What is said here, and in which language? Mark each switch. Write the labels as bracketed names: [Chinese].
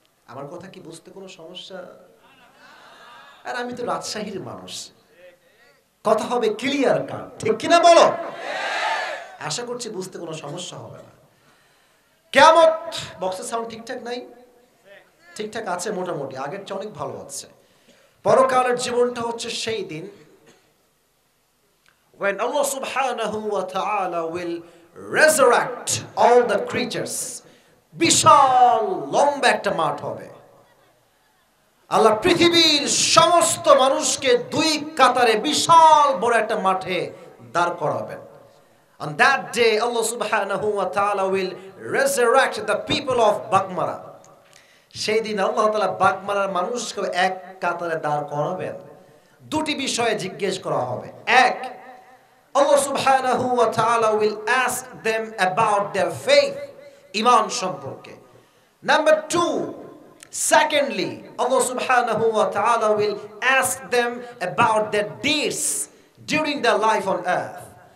[Bangla] আমার কথা কি বুঝতে কোনো সমস্যা? আর আমি তো রাজশাহীর মানুষ, কথা হবে ক্লিয়ার কাট, ঠিক কিনা বলো? আশা করছি বুঝতে কোনো সমস্যা হবে না। কিয়ামত, বক্সের সাউন্ড ঠিকঠাক নাই? ঠিকঠাক আছে মোটামুটি, আগের চেয়ে অনেক ভালো আছে। পরকালের জীবনটা হচ্ছে সেই দিন [English] when Allah subhanahu wa ta'ala will resurrect all the creatures. [Bangla] বিশাল লম্বা একটা মাঠ হবে, আল্লাহ পৃথিবীর সমস্ত মানুষকে দুই কাতারে বিশাল বড় একটা মাঠে দাঁড় করাবেন। [English] On that day Allah subhanahu wa ta'ala will resurrect the people of Bagmara. [Bangla] সেই দিন আল্লাহ তাআলা বাগমারার মানুষকে এক কাতারে দাঁড় করাবেন। দুটি বিষয়ে জিজ্ঞেস করা হবে। [English] এক, Allah subhanahu wa ta'ala will ask them about their faith, iman সম্পর্কে। Number 2, secondly, Allah subhanahu wa ta'ala will ask them about their deeds during their life on earth.